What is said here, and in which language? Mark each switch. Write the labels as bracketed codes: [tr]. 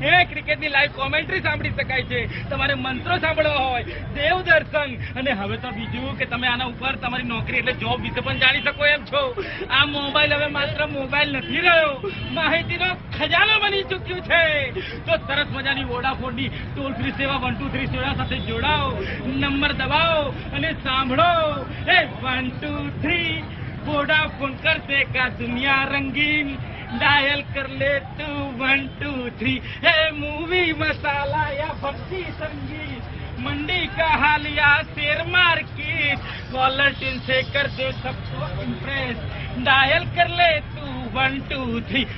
[gu] ક્રિકેટની live commentary સાંભળી શકાય છે. તમારે મંત્રો સાંભળવા હોય, દેવ દર્શન, અને હવે તો બીજું કે તમે આના ઉપર તમારી નોકરી એટલે જોબ વિશે પણ જાણી શકો એમ છો. આ મોબાઈલ હવે માત્ર મોબાઈલ નથી રહ્યો, માહિતીનો ખજાનો બની ચૂક્યું છે. તો સરસ મજાની વોડાફોનની ટોલ ફ્રી સેવા 123 સેવા સાથે જોડાઓ, નંબર દબાવો અને સાંભળો. [hi] 123 वोडाफोन कर देगा दुनिया रंगीन, डायल कर ले तू 123. है मूवी मसाला या भक्ति संगीत, मंडी का हालिया शेयर मार्केट, कॉलर टिन से कर दे सबको इम्प्रेस, डायल कर ले तू 123.